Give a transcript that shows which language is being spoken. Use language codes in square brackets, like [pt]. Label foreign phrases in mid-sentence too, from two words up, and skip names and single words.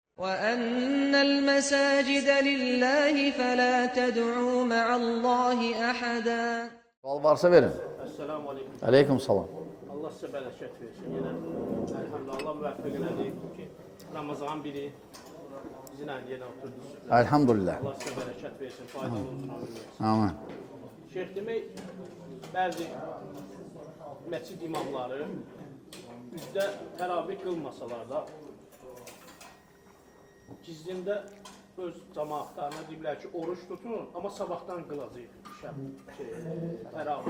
[ar] وَأَنَّ الْمَسَاجِدَ لِلَّهِ فَلَا تَدْعُوا مَعَ اللّٰهِ أَحَدًا. [az] Sual varsa verin. [ar] السلام عليكم. عليكم السلام. [tr] Allah size bereket versin. [az] Yine elhamdülillah Allah müvəffəq elədi ki, Ramazan biri bizimlə yenə oturduk. Elhamdülillah. [tr] Allah size bereket versin, faydalı olsun. Amin. [az] Şeyh demək, bəzi məscid imamları üzdə təravih qılmasalar da gizlində öz cəmaatlarına deyirlər ki, oruç tutun, amma sabahdan qılacaq təravih.